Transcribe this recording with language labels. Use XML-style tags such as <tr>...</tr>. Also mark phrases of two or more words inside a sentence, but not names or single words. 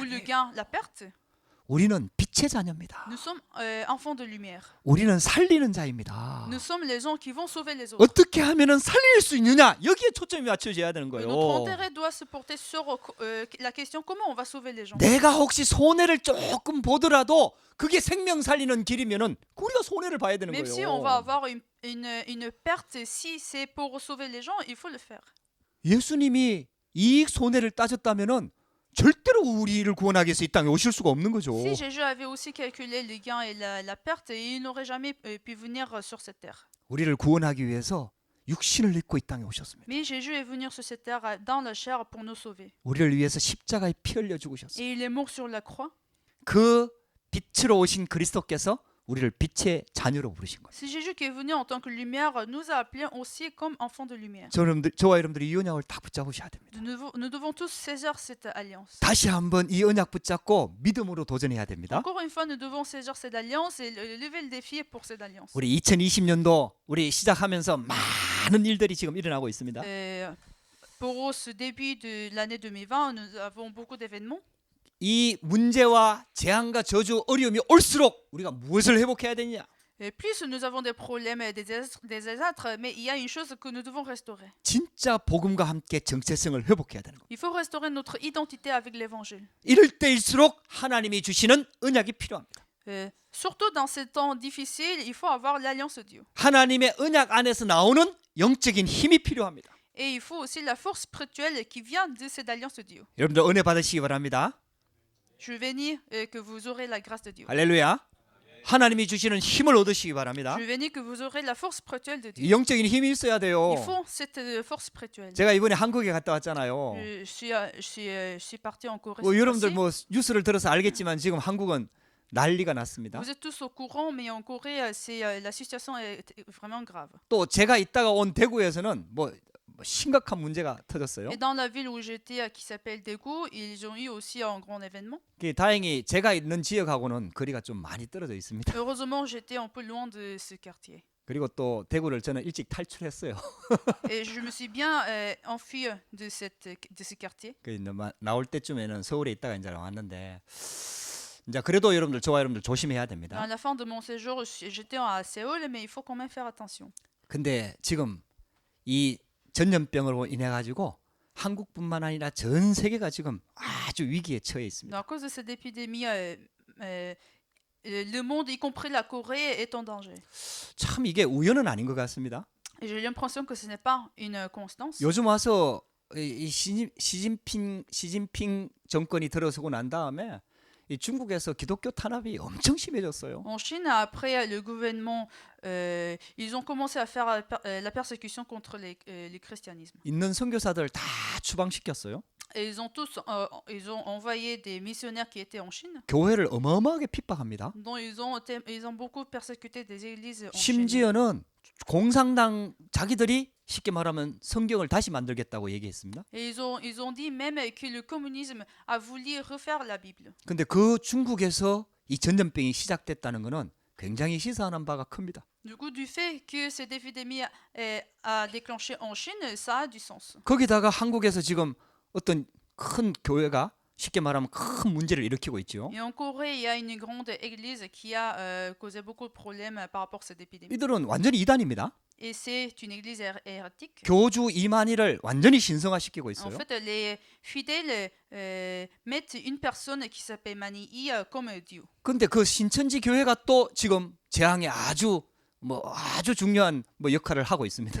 <fr>Ou le</fr> <ko>아니에요.</ko> <fr>gain, la perte.</fr> <ko>우리는 빛의 자녀입니다.</ko> <fr>Nous sommes enfants de lumière.</fr> <ko>우리는 살리는 자입니다.</ko> <fr>Nous sommes les gens qui vont sauver les autres.</fr> <ko>어떻게 하면은 살릴 수 있느냐 여기에 초점이 맞춰져야 되는 거예요.</ko> <fr>Notre intérêt doit se porter sur la question comment on va sauver les gens.</fr> <ko>내가 혹시 손해를 조금 보더라도 그게 생명 살리는 길이면은 우리가 손해를 봐야 되는</ko> <fr>Même si on</fr> <ko>거예요.</ko> <fr>va avoir une perte, si c'est pour sauver les gens, il faut le faire.</fr> <ko>예수님이 이익 손해를 따졌다면은 절대로 우리를 구원하기 위해서 이 땅에 오실 수가 없는 거죠.</ko> <fr>Si Jésus avait aussi calculé le gain et la perte, il n'aurait jamais pu venir sur cette terre.</fr> <ko>우리를 구원하기 위해서 육신을 입고 이 땅에 오셨습니다.</ko> <fr>Mais Jésus est venu sur cette terre dans la chair pour nous sauver.</fr> <ko>우리를 위해서 십자가에 피 흘려 죽으셨어요.</ko> <fr>Et il est mort sur la croix.</fr> <ko>그 빛으로 오신 그리스도께서 우리를 빛의 자녀로 부르신 거예요.</ko> <fr>C'est Jésus qui est venu en tant que lumière, nous a appelés aussi comme enfants de lumière.</fr> <ko>저와 여러분들이 이 언약을 다 붙잡으셔야 됩니다.</ko> <fr>Nous devons tous saisir cette alliance.</fr> <ko>다시 한번 이 언약 붙잡고 믿음으로 도전해야 됩니다.</ko> <fr>Encore une fois, nous devons saisir cette alliance et lever le défi pour cette alliance.</fr> <ko>우리 2020년도 우리 시작하면서 많은 일들이 지금 일어나고 있습니다.</ko> <fr>Pour ce début de l'année 2020, nous avons beaucoup d'événements.</fr> <ko>이 문제와 재앙과 저주 어려움이 올수록 우리가 무엇을 회복해야 되느냐?</ko> <fr>Et plus nous avons des problèmes, des désastres, mais il y a une chose que nous devons restaurer.</fr> <ko>진짜 복음과 함께 정체성을 회복해야 되는 겁니다.</ko> <fr>Il faut restaurer notre identité avec l'évangile.</fr> <ko>이럴 때일수록 하나님이 주시는 언약이 필요합니다.</ko> <fr>Surtout dans ces temps difficiles, il faut avoir l'alliance de Dieu.</fr> <ko>하나님의 언약 안에서 나오는 영적인 힘이 필요합니다.</ko> <fr>Et il faut aussi la force spirituelle qui vient de cette alliance de Dieu.</fr> <ko>여러분들 은혜 받으시기 바랍니다.</ko> <fr>Je bénis que vous aurez la grâce de Dieu.</fr> <ko>할렐루야. 하나님이 주시는 힘을 얻으시기 바랍니다.</ko> <fr>Je bénis que vous aurez la force spirituelle de Dieu.</fr> <ko>이 영적인 힘이 있어야 돼요.</ko> <fr>Il faut cette force spirituelle.</fr> <ko>제가 이번에 한국에 갔다 왔잖아요.</ko> <fr>Je suis parti en Corée.</fr> <ko>여러분들 뭐 뉴스를 들어서 알겠지만 지금 한국은 난리가 났습니다.</ko> <fr>Vous êtes tous au courant, mais en Corée, la situation est vraiment grave.</fr> <ko>또 제가 있다가 온 대구에서는 뭐 심각한 문제가 터졌어요.</ko> <fr>Et dans la ville où j'étais, qui s'appelle Daegu, ils ont eu aussi un grand événement.</fr> <ko>다행히 제가 있는 지역하고는 거리가 좀 많이 떨어져 있습니다.</ko> <fr>Heureusement, j'étais un peu loin de ce quartier.</fr> <ko>그리고 또 대구를 저는 일찍 탈출했어요.</ko> <fr>Et je me suis bien enfui de ce quartier.</fr> <ko>나올 때쯤에는 서울에 있다가 이제 왔는데 이제 그래도 여러분들 저와 여러분들 조심해야 됩니다.</ko> <fr>À la fin de mon séjour, j'étais à Séoul, mais il faut quand même faire attention.</fr> <ko>근데 지금 이 전염병으로 인해 가지고 한국뿐만 아니라 전 세계가 지금 아주 위기에 처해 있습니다.</ko> <fr>À cause de cette épidémie, le monde, y compris la Corée, est en danger.</fr> <ko>참 이게 우연은 아닌 것 같습니다.</ko> <fr>Et j'ai l'impression que ce n'est pas une constance.</fr> <ko>요즘 와서 이 시진핑 정권이 들어서고 난 다음에 이 중국에서 기독교 탄압이 엄청 심해졌어요.</ko> <fr>En Chine, après le gouvernement, ils ont commencé à faire la persécution contre le christianisme.</fr> <ko>있는 선교사들 다 추방시켰어요.</ko> <fr>Et ils ont envoyé des missionnaires qui étaient en Chine,</fr> <ko>교회를 어마어마하게 핍박합니다.</ko> <fr>dont ils ont beaucoup persécuté des églises en Chine.</fr> <ko>심지어는 공산당 자기들이 쉽게 말하면 성경을 다시 만들겠다고 얘기했습니다.</ko> <fr>Et ils ont dit même que le communisme a voulu refaire la Bible.</fr> <ko>근데 그 중국에서 이 전염병이 시작됐다는 것은 굉장히 시사하는 바가 큽니다.</ko> <fr>Du coup, du fait que cette épidémie a déclenché en Chine, ça a du sens.</fr> <ko>거기다가 한국에서 지금 어떤 큰 교회가 쉽게 말하면 큰 문제를 일으키고 있죠.</ko> <fr>Et en Corée, il y a une grande église qui a causé beaucoup de problèmes par rapport à cette épidémie.</fr> <ko>이들은 완전히 이단입니다.</ko> <fr>Et c'est une église hérétique.</fr> <ko>교주 이만희를 완전히 신성화시키고</ko> <fr>En</fr> <ko>있어요.</ko> <fr>fait, les fidèles mettent une personne qui s'appelle Mani comme Dieu.</fr> <ko>근데 그 신천지 교회가 또 지금 재앙에 아주 중요한 역할을 하고 있습니다.</ko>